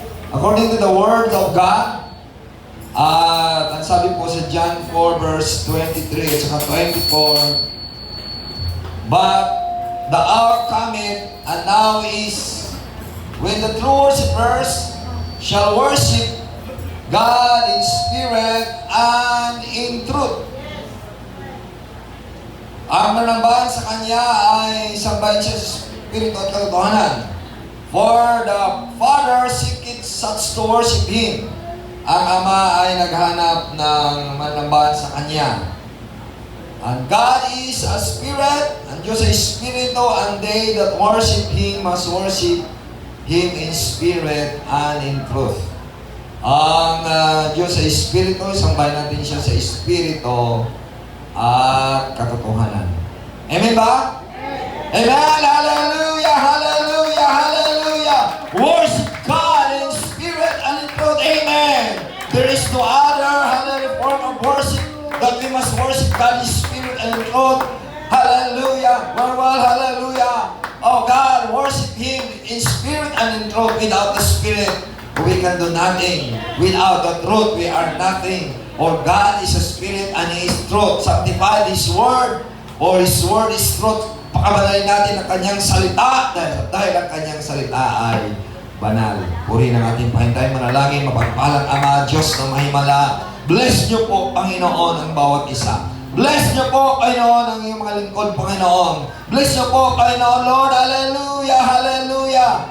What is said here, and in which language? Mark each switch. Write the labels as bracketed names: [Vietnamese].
[English] According to the Word of God, [Filipino] ang sabi po sa [English] John 4 verse 23 at saka 24, but the hour cometh, and now is, when the true worshipers shall worship God in spirit and in truth. [Filipino] Ang manambahan sa Kanya ay sambahin siya sa Espiritu at katotohanan. [English] For the Father seeketh such to worship Him. [Filipino] Ang Ama ay naghanap ng manambahan sa Kanya. [English] And God is a Spirit, and [Filipino] Diyos ay Espiritu, [English] and they that worship Him must worship Him in spirit and in truth. [Filipino] Ang Diyos sa Espiritu, sambahin natin siya sa Espiritu at katotohanan. [English] Amen ba? Amen! Hallelujah! Hallelujah! Hallelujah! Worship God in spirit and in truth. Amen! There is no other form of worship that we must worship God in spirit and in truth. Hallelujah! Well, hallelujah! Oh God, worship Him in spirit and in truth. Without the Spirit, we can do nothing. Without the truth, we are nothing. Or God is a Spirit and He is truth. Sanctify His Word, or His Word is truth. [Filipino] Pakabanalin natin ang Kanyang salita dahil ang Kanyang salita ay banal. Purihin ang ating Panginoon, manalangin, mapagpalang Ama, Diyos na mahimala. Bless niyo po, Panginoon, ang bawat isa. Bless niyo po, Panginoon, ang iyong mga lingkod, Panginoon. Bless niyo po, Panginoon, Lord. Hallelujah, hallelujah.